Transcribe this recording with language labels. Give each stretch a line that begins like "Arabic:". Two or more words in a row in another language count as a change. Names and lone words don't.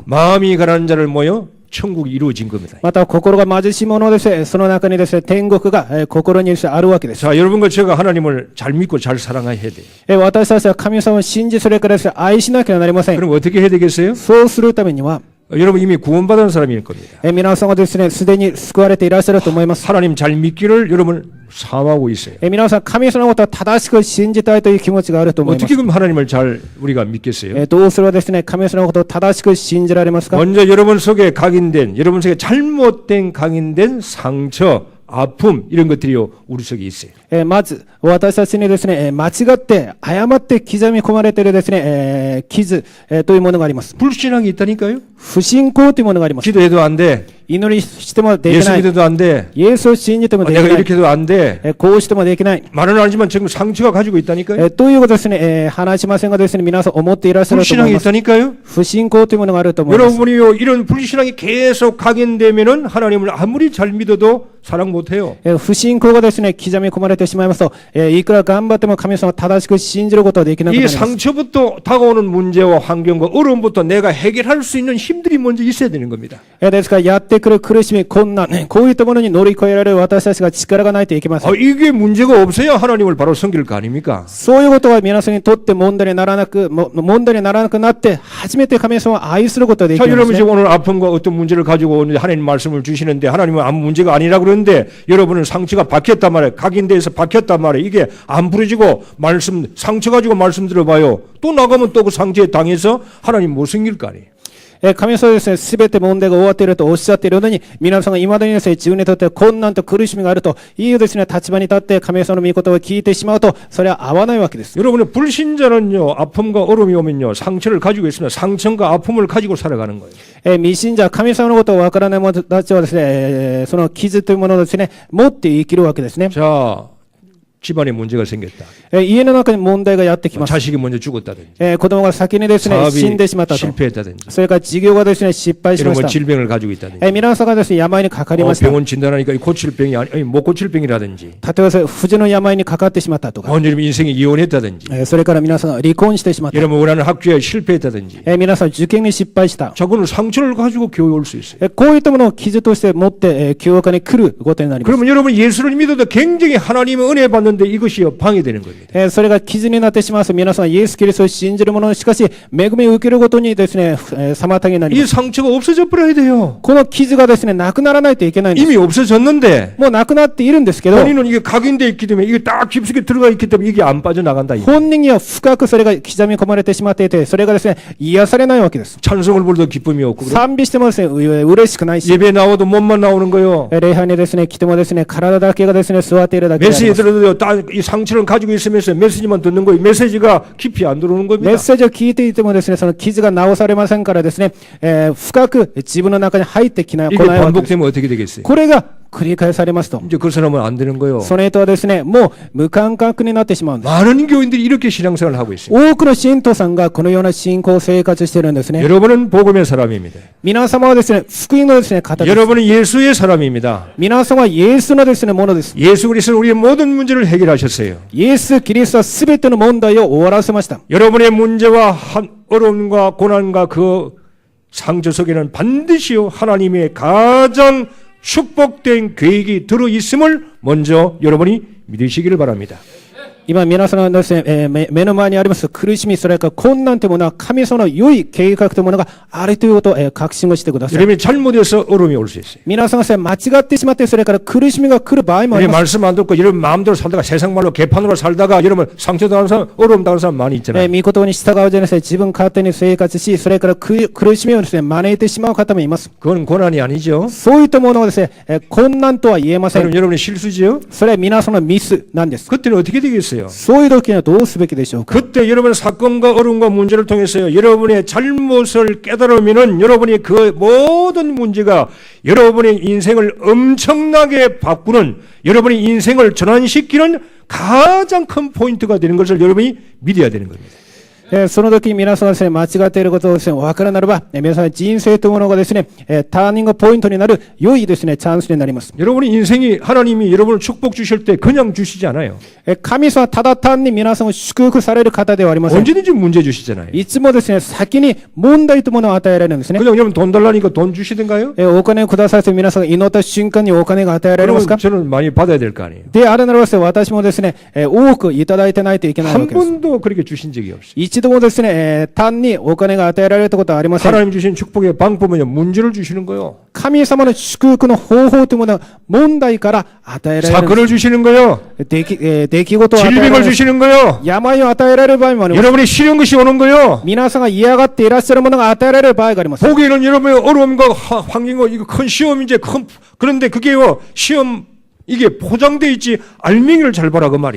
Korean: 마음이 가난한 자를 모여 천국이 이루어진 겁니다.
Japanese: また心が貧しい者ですね、その中にですね、天国が心にあるわけです。
Korean: 자, 여러분과 제가 하나님을 잘 믿고 잘 사랑해야 돼요.
Japanese: 私たちは神様を信じ、それからですね、愛しなければなりません。
Korean: 그럼 어떻게 해야 되겠어요?
Japanese: そうするためには、
Korean: 여러분 이미 구원받은 사람일 겁니다.
Japanese: 皆さんはですね、すでに救われていらっしゃると思います。
Korean: 하나님 잘 믿기를 여러분 사모하고 있어요.
Japanese: 皆さん、神様のことを正しく信じたいという気持ちがあると思います。
Korean: 어떻게 그럼 하나님을 잘 우리가 믿겠어요?
Japanese: どうすればですね、神様のことを正しく信じられますか？
Korean: 먼저 여러분 속에 각인된, 여러분 속에 잘못된 각인된 상처, 아픔 이런 것들이요 우리 속에 있어요.
Japanese: まず私たちにですね、間違って誤って刻み込まれているですね、傷というものがあります。
Korean: 불신앙이 있다니까요.
Japanese: 不信仰というものがあります。
Korean: 기도해도 안 돼.
Japanese: 祈りしてもでき
Korean: 예수
Japanese: ない。
Korean: 믿어도 안 돼.
Japanese: イエスを信じてもでき
Korean: 내가
Japanese: ない。
Korean: 이렇게 해도 안 돼.
Japanese: こうしてもできない。
Korean: 말은 안 하지만 지금 상처가 가지고 있다니까요.
Japanese: ということですね、話しませんがですね、皆さん思っていらっしゃると思
Korean: 불신앙이
Japanese: います。
Korean: 있다니까요.
Japanese: 不信仰というものがあると思います。
Korean: 여러분이요 이런 불신앙이 계속 각인되면은 하나님을 아무리 잘 믿어도 사랑 못해요.
Japanese: 不信仰がですね、刻み込まれてしまいますと、いくら頑張っても神様を正しく信じることはできなくな
Korean: 이
Japanese: ります。
Korean: 상처부터 다가오는 문제와 환경과 어려움부터 내가 해결할 수 있는 힘들이 먼저 있어야 되는 겁니다.
Japanese: ですから、やってくる苦しみ、困難、こういったものに乗り越えられる私たちが力がないといけません。
Korean: 이게 문제가 없어야 하나님을 바로 섬길 거 아닙니까?
Japanese: そういうことは皆さんにとって問題にならなくなって、初めて神様を愛することができ
Korean: 자,
Japanese: るんで
Korean: 여러분
Japanese: すね。
Korean: 지금 오늘 아픔과 어떤 문제를 가지고 오는데 하나님 말씀을 주시는데 하나님은 아무 문제가 아니라 그러는데 여러분은 상처가 박혔단 말이에요. 각인돼서 박혔단 말이에요. 이게 안 부러지고 상처 가지고 말씀 들어봐요. 또 나가면 또 그 상처에 당해서 하나님 못 섬길 거 아니에요.
Japanese: 神様はですね、すべて問題が終わっているとおっしゃっているのに、皆さんが未だにですね、自分にとって困難と苦しみがあるというですね、立場に立って神様の御言葉を聞いてしまうと、それは合わないわけです。
Korean: 여러분의 불신자는요, 아픔과 어려움이 오면요, 상처를 가지고 있으면 상처과 아픔을 가지고 살아가는 거예요.
Japanese: 未信者、神様のことをわからない者たちはですね、その傷というものをですね、持って生きるわけですね。
Korean: 자, 집안에 문제가 생겼다.
Japanese: 家の中に問題がやってきます。
Korean: 자식이 먼저 죽었다든지,
Japanese: 子供が先にですね、死んでしまったと。
Korean: 실패했다든지,
Japanese: それから事業がですね、失敗しま
Korean: 이런
Japanese: し
Korean: 뭐
Japanese: た。
Korean: 질병을 가지고 있다든지,
Japanese: 皆さんがですね、病にかかりました。
Korean: 병원 진단하니까 고칠 병이 아니, 못 고칠 병이라든지,
Japanese: 例えば、不治の病にかかってしまったとか、
Korean: 여러분 인생이 이혼했다든지,
Japanese: それから皆さんが離婚してしまった。
Korean: 여러분 원하는 학교에 실패했다든지,
Japanese: 皆さん受験に失敗した。
Korean: 자, 그는 상처를 가지고 교회 올 수 있어요.
Japanese: こういったものを傷として持って、教会に来ることになります。
Korean: 그러면 여러분 예수를 믿어도 굉장히 하나님의 은혜 받는데 이것이 방해되는 겁니다.
Japanese: それが傷になってしまうと、皆さんイエス・キリストを信じる者しかし、恵みを受けることにですね、妨げになりま
Korean: 이
Japanese: す。
Korean: 상처가 없어져 버려야 돼요.
Japanese: この傷がですね、なくならないといけないんです。
Korean: 이미 없어졌는데
Japanese: もうなくなっているんですけど、
Korean: 본인은 이게 각인돼 있기 때문에 이게 딱 깊숙이 들어가 있기 때문에 이게 안 빠져나간다.
Japanese: 本人には深くそれが刻み込まれてしまっていて、それがですね、癒されないわけです。
Korean: 찬송을 부르도 기쁨이 없고 그래.
Japanese: 賛美してもですね、嬉しくないし、
Korean: 예배 나와도 몸만 나오는 거요.
Japanese: 礼拝にですね、来てもですね、体だけがですね、座っているだけであり
Korean: 메시지
Japanese: ます。
Korean: 들어도 이 상처를 가지고 있으면서 메시지만 듣는 거예요. 메시지가 깊이 안 들어오는
Japanese: メ
Korean: 겁니다.
Japanese: ッセージを聞いていてもですね、その傷が治されませんからですね、深く自分の中に入ってこない
Korean: 이게
Japanese: わけです。
Korean: 반복되면 어떻게 되겠어요?
Japanese: これが繰り返されますと、
Korean: 이제 그 사람은 안 되는 거예요.
Japanese: それとはですね、もう無感覚になってしまうんです。
Korean: 많은 교인들이 이렇게 신앙생활을 하고 있어요.
Japanese: 多くの信徒さんがこのような信仰生活しているんですね。
Korean: 여러분은 복음의 사람입니다.
Japanese: 皆様はですね、福音のですね、方です。
Korean: 여러분은 예수의 사람입니다.
Japanese: 皆様はイエスのですね、ものです。
Korean: 예수 그리스도는 우리의 모든 문제를 해결하셨어요.
Japanese: イエス・キリストはすべての問題を終わらせました。
Korean: 여러분의 문제와 어려움과 고난과 그 상처 속에는 반드시요 하나님의 가장 축복된 계획이 들어 있음을 먼저 여러분이 믿으시기를 바랍니다.
Japanese: 今皆さんのですね、目の前にあります苦しみ、それから困難というものは神様の良い計画というものがあるということを、確信をしてください。
Korean: 여러분이 잘못해서 어려움이 올 수 있어요.
Japanese: 皆さんがですね、間違ってしまって、それから苦しみが来る場合もあり
Korean: 여러분
Japanese: ます。
Korean: 말씀 안 듣고 여러분 마음대로 살다가 세상 말로 개판으로 살다가 여러분 상처 당하는 사람, 어려움 당하는 사람 많이 있잖아요.
Japanese: 御言葉に従うじゃですね、自分勝手に生活し、それから苦しみをですね、招いてしまう方もいます。
Korean: 그건 고난이 아니죠.
Japanese: そういったものはですね、困難とは言えません。
Korean: 여러분의 실수죠.
Japanese: それは皆さんのミスなんです。
Korean: 그때는 어떻게 되겠어요?
Japanese: そういう時にはどうすべきでしょうか。
Korean: 그때 여러분 사건과 어려움과 문제를 통해서요, 여러분의 잘못을 깨달으면은 여러분이 그 모든 문제가 여러분의 인생을 엄청나게 바꾸는, 여러분의 인생을 전환시키는 가장 큰 포인트가 되는 것을 여러분이 믿어야 되는 겁니다.
Japanese: その時皆さんがですね、間違っていることをですね、分からならば、皆さん人生というものがですね、ターニングポイントになる良いですね、チャンスになります。
Korean: 여러분의 인생이 하나님이 여러분을 축복 주실 때 그냥 주시지 않아요.
Japanese: 神様はただ単に皆さんを祝福される方ではありません。
Korean: 언제든지 문제 주시잖아요.
Japanese: いつもですね、先に問題というものを与えられるんですね。
Korean: 그냥 여러분 돈 달라니까 돈 주시든가요?
Japanese: お金をくださいと皆さんが祈った瞬間にお金が与えられます
Korean: 그러면
Japanese: か？
Korean: 저는 많이 받아야 될 거 아니에요.
Japanese: であれならばですね、私もですね、多くいただいてないといけないわ
Korean: 한
Japanese: けです。
Korean: 번도 그렇게 주신 적이 없어요.
Japanese: 一度もですね、単にお金が与えられることはありません。
Korean: 하나님 주신 축복의 방법은요, 문제를 주시는 거요.
Japanese: 神様の祝福の方法というものは問題から与えられるんです。
Korean: 사건을 주시는 거요.
Japanese: 出来事を与えられ
Korean: 질병을
Japanese: る。
Korean: 주시는 거요.
Japanese: 病を与えられる場合もあります。
Korean: 여러분이 싫은 것이 오는 거요.
Japanese: 皆さんが嫌がっていらっしゃるものが与えられる場合があります。
Korean: 보기에는 여러분의 어려움과 환경과 이거 큰 시험인지 그런데 그게요, 시험 이게 포장돼 있지 알맹이를 잘 봐라 그 말이.